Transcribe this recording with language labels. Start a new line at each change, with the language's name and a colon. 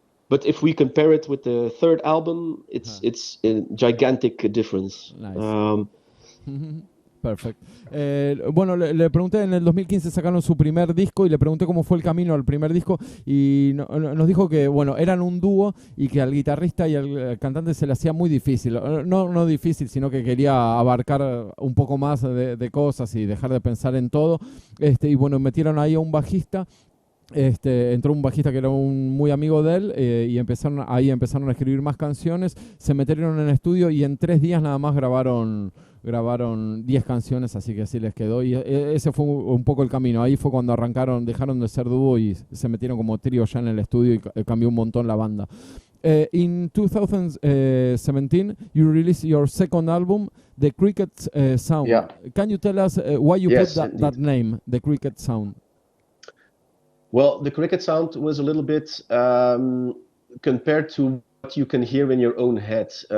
English: But if we compare it with the third album, it's a gigantic difference. Nice. Perfecto.
Spanish: Bueno, le pregunté, en el 2015 sacaron su primer disco y le pregunté cómo fue el camino al primer disco, y nos dijo que, bueno, eran un dúo y que al guitarrista y al cantante se le hacía muy difícil. No difícil, sino que quería abarcar un poco más de cosas y dejar de pensar en todo. Y bueno, metieron ahí a un bajista. Entró un bajista que era muy amigo de él, y empezaron a escribir más canciones, se metieron en el estudio y en 3 días nada más grabaron 10 canciones, así que así les quedó, y ese fue un poco el camino. Ahí fue cuando arrancaron, dejaron de ser dúo y se metieron como trío ya en el estudio, y cambió un montón la banda.
English: In 2017, you released your second album, The Cricket Sound. Yeah. Can you tell us why you Yes, put that name, The Cricket Sound? Well, the cricket sound was a little bit compared to what you can hear in your own head.